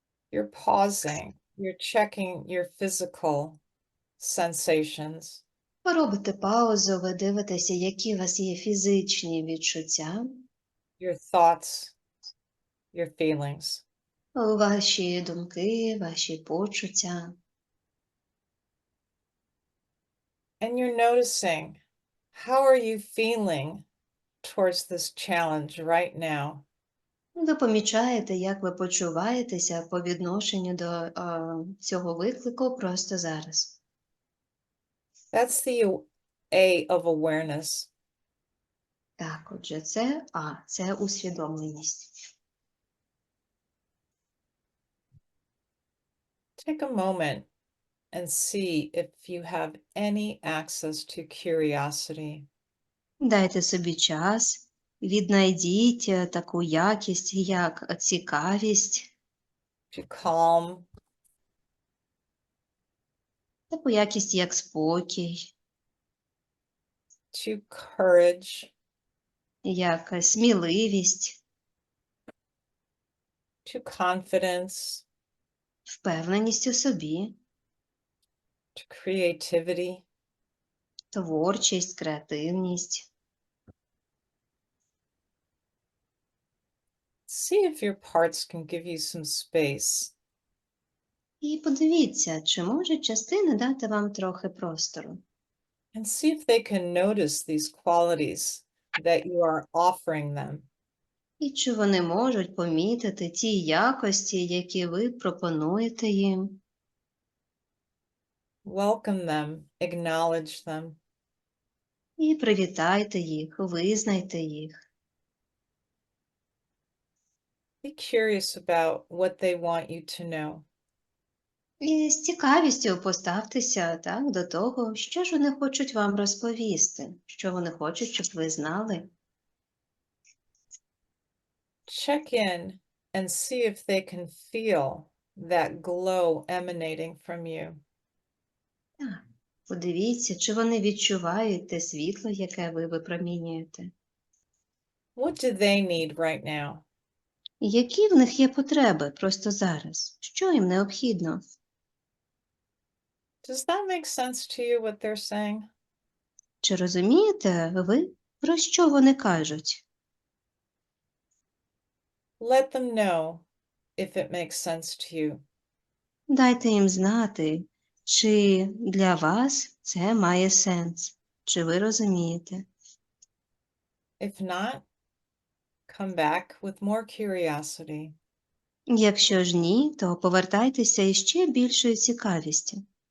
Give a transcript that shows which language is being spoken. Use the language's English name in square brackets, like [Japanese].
[English] You're pausing, you're checking your physical sensations. [Ukrainian] Ви робите паузу, ви дивитеся, які у вас є фізичні відчуття, [English] Your thoughts, your feelings. [Ukrainian] ваші думки, ваші почуття. [English] And you're noticing, how are you feeling towards this challenge right now? [Ukrainian] Ви помічаєте, як ви почуваєтеся по відношенню до цього виклику просто зараз. [English] That's the A of awareness. [Ukrainian] Так, отже, це А, це усвідомленість. [English] Take a moment and see if you have any access to curiosity. [Ukrainian] Дайте собі час, віднайдіть таку якість, як цікавість, [English] To calm, [Ukrainian] таку якість, як спокій, [English] to courage, [Ukrainian] як сміливість, [English] to confidence, [Ukrainian] впевненість у собі, [English] to creativity, [Ukrainian] творчість, креативність. [English] see if your parts can give you some space. [Ukrainian] І подивіться, чи можуть частини дати вам трохи простору. [English] And see if they can notice these qualities that you are offering them. [Ukrainian] І чи вони можуть помітити ті якості, які ви пропонуєте їм. [English] Welcome them, acknowledge them. [Ukrainian] І привітайте їх, визнайте їх. [English] Be curious about what they want you to know. [Ukrainian] І з цікавістю поставтеся так, до того, що ж вони хочуть вам розповісти, що вони хочуть, щоб ви знали. [English] Check in and see if they can feel that glow emanating from you. [Ukrainian] Так, подивіться, чи вони відчувають те світло, яке ви випромінюєте. [English] What do they need right now? [Ukrainian] І які в них є потреби просто зараз? Що їм необхідно? [English] Does that make sense to you, what they're saying? [Ukrainian] Чи розумієте ви, про що вони кажуть? [English] Let them know if it makes sense to you. [Ukrainian] Дайте їм знати, чи для вас це має сенс, чи ви розумієте. [English] If not, come back with more curiosity. [Ukrainian] Якщо ж ні, то повертайтеся із ще більшою цікавістю.